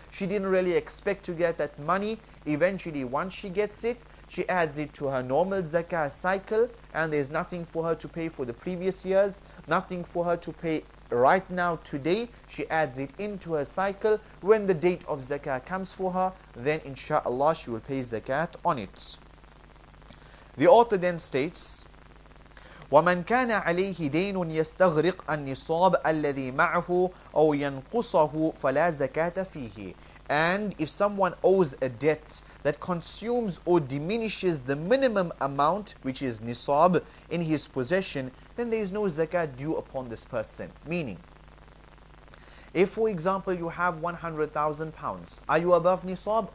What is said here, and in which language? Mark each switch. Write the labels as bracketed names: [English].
[English] She didn't really expect to get that money. Eventually, once she gets it, she adds it to her normal zakah cycle, and there's nothing for her to pay for the previous years, nothing for her to pay right now today. She adds it into her cycle. When the date of zakah comes for her, then inshallah she will pay zakat on it. [Arabic] The author then states, وَمَنْ كَانَ عَلَيْهِ دَيْنٌ يَسْتَغْرِقْ النِّصَابَ الَّذِي مَعَهُ أَوْ يَنْقُصَهُ فَلَا زَكَاةَ فِيهِ. [English] And if someone owes a debt that consumes or diminishes the minimum amount, which is nisab, in his possession, then there is no zakat due upon this person. Meaning, if for example you have 100,000 pounds, are you above nisab?